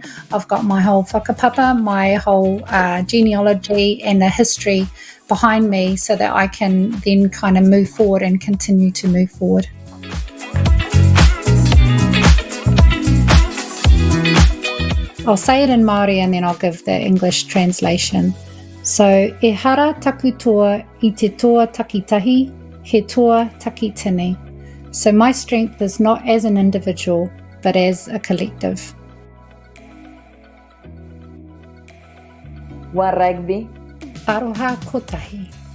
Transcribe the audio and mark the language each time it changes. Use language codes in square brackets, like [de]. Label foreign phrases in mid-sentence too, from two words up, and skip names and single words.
[en] I've got my whole whakapapa, my whole genealogy and the history behind me, so that I can then kind of move forward and continue to move forward. I'll say it in Māori and then I'll give the English translation. So, [mi] e hara taku toa I te toa takitahi, he toa takitini. [en] So my strength is not as an individual, but as a collective. [mi] Wa rugby. Aroha kotahi.